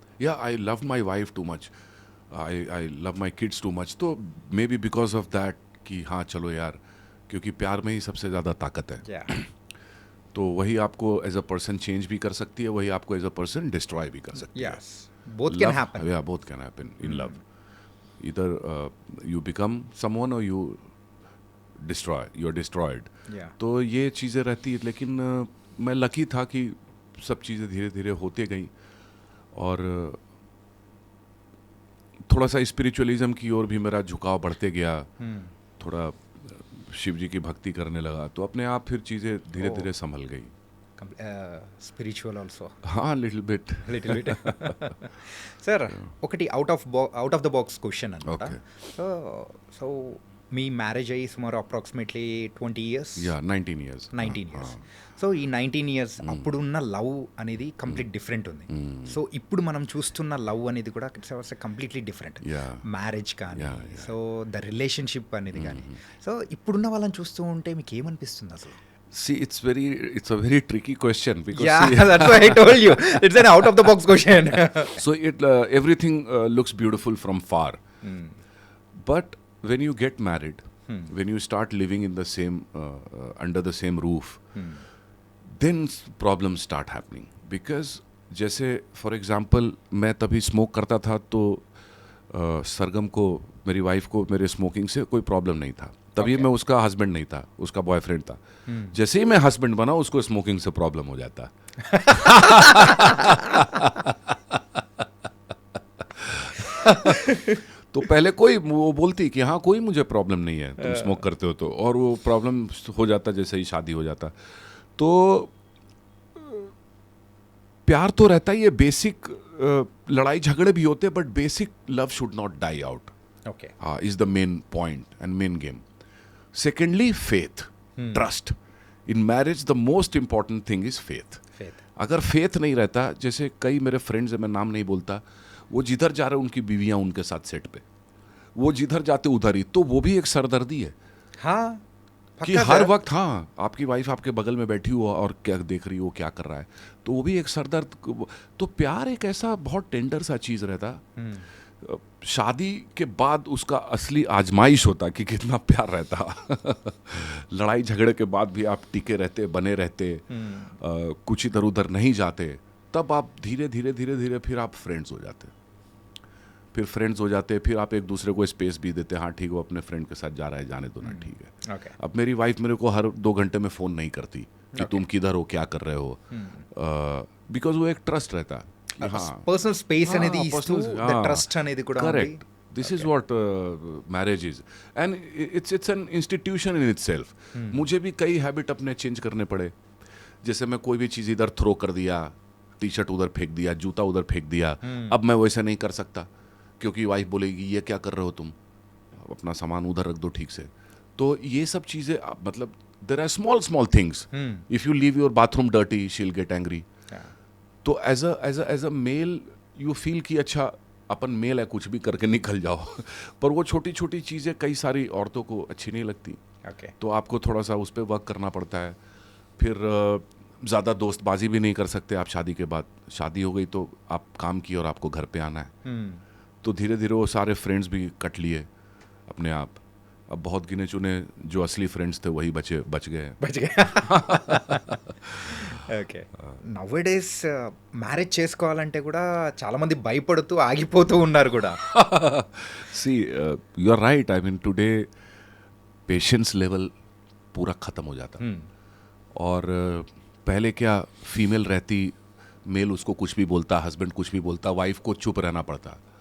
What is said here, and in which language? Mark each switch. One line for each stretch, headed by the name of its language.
English: या I love my wife too much, I love my kids too much.
Hindi: तो may be because of that कि हाँ चलो यार, क्योंकि प्यार में ही सबसे ज़्यादा ताकत है.
English: Yeah.
Hindi: तो वही आपको एज अ पर्सन चेंज भी कर सकती है, वही आपको एज अ पर्सन डिस्ट्रॉय भी कर सकती है.
English: Yes. Both can happen. Yeah, both can happen in love. Either you become someone or you're destroyed. Yeah.
Hindi: तो ये चीज़ें रहती है, लेकिन मैं लकी था कि सब चीज़ें धीरे धीरे होते गई, और थोड़ा सा स्पिरिचुअलिज्म की ओर भी मेरा झुकाव बढ़ते गया. थोड़ा शिव जी की भक्ति करने लगा, तो अपने आप फिर चीज़ें धीरे धीरे संभल गई.
English: Spiritual also.
Hindi: हाँ, little bit.
English: Little bit.
Telugu: Sir ఒకటి out of the box question అనమాట.
English: Okay.
Telugu: సో మీ మ్యారేజ్ అయ్యి సుమారు approximately 20 years.
English: Yeah 19 years. 19 years.
Telugu: So ఈ 19 years అప్పుడున్న లవ్ అనేది కంప్లీట్ డిఫరెంట్ ఉంది. సో ఇప్పుడు మనం చూస్తున్న లవ్ అనేది కూడా కంప్లీట్లీ డిఫరెంట్.
English: Yeah.
Telugu: మ్యారేజ్ కానీ,
English: Yeah, yeah.
Telugu: So the relationship అనేది కానీ, సో ఇప్పుడున్న వాళ్ళని చూస్తూ ఉంటే మీకు ఏమనిపిస్తుంది అసలు?
English: See, it's a very tricky question because That's why I told you. It's an out of the box question. so everything looks beautiful from far. But when you get married, when you start living in the same under the same roof, then problems start happening.
Hindi: Because जैसे for example मैं तभी smoke करता था, तो सरगम को, मेरी wife को, मेरे स्मोकिंग से कोई प्रॉब्लम नहीं था. तभी मैं उसका हस्बैंड नहीं था, उसका बॉयफ्रेंड था. जैसे ही मैं हस्बैंड बना, उसको स्मोकिंग से प्रॉब्लम हो जाता. तो पहले कोई वो बोलती कि हाँ कोई मुझे प्रॉब्लम नहीं है, तुम स्मोक करते हो तो, और वो प्रॉब्लम हो जाता जैसे ही शादी हो जाता. तो प्यार तो रहता ही है, बेसिक लड़ाई झगड़े भी होते हैं,
English: But basic love should not die out. Okay. Is the main point and main game. Secondly, faith, trust. In marriage, the most important thing is faith. Faith.
Hindi: अगर faith नहीं रहता, जैसे कई मेरे फ्रेंड्स हैं, मैं नाम नहीं बोलता, वो जिधर जा रहे हैं उनकी बीवियां उनके साथ सेट पे, वो जिधर जाते उधर ही, तो वो भी एक सरदर्दी है हाँ, कि हर वक्त हाँ आपकी वाइफ आपके बगल में बैठी हो और क्या देख रही हो, क्या कर रहा है, तो वो भी एक सरदर्द. तो प्यार एक ऐसा बहुत टेंडर सा चीज़ रहता. शादी के बाद उसका असली आजमाइश होता कि कितना प्यार रहता. लड़ाई झगड़े के बाद भी आप टिके रहते, बने रहते, कुछ इधर उधर नहीं जाते, तब आप धीरे धीरे धीरे धीरे फिर आप फ्रेंड्स हो जाते. फिर आप एक दूसरे को स्पेस भी देते. हाँ ठीक, वो अपने फ्रेंड के साथ जा रहा है, जाने दो ना, ठीक है.
English: Okay.
Hindi: अब मेरी वाइफ मेरे को हर 2 घंटे में फ़ोन नहीं करती कि तुम किधर हो, क्या कर रहे हो, बिकॉज वो एक ट्रस्ट रहता.
Telugu: పర్సనల్ స్పేస్ అనేది ఇస్తూ ట్రస్ట్ అనేది కూడా correct.
English: This is what marriage is, and it's an institution in itself.
Hindi: मुझे भी कई हैबिट अपने चेंज करने पड़े. जैसे मैं कोई भी चीज़ इधर थ्रो कर दिया, टी शर्ट उधर फेंक दिया, जूता उधर फेंक दिया, अब मैं वैसे नहीं कर सकता, क्योंकि वाइफ बोलेगी ये क्या कर रहे हो तुम, अपना सामान उधर रख दो ठीक से. तो ये सब चीज़ें, मतलब
English: There are small things. If you leave your bathroom dirty, she will get angry.
Hindi: तो as a mail you feel कि अच्छा अपन मेल है, कुछ भी करके निकल जाओ. पर वो छोटी छोटी चीज़ें कई सारी औरतों को अच्छी नहीं लगती. तो आपको थोड़ा सा उस पर वर्क करना पड़ता है. फिर ज़्यादा दोस्तबाजी भी नहीं कर सकते आप शादी के बाद. शादी हो गई तो आप काम किए और आपको घर पे आना है. तो धीरे धीरे वो सारे फ्रेंड्स भी कट लिए अपने आप. अब बहुत गिने चुने जो असली फ्रेंड्स थे वही बच गए.
English: Okay.
Telugu: నవ్ డేస్ మ్యారేజ్ చేసుకోవాలంటే కూడా చాలా మంది భయపడుతూ ఆగిపోతూ ఉన్నారు కూడా.
English: See you are right. I mean today patience level
Hindi: पूरा ख़त्म हो जाता. और पहले क्या फीमेल रहती, मेल उसको कुछ भी बोलता, हस्बैंड कुछ भी बोलता, वाइफ को चुप रहना पड़ता.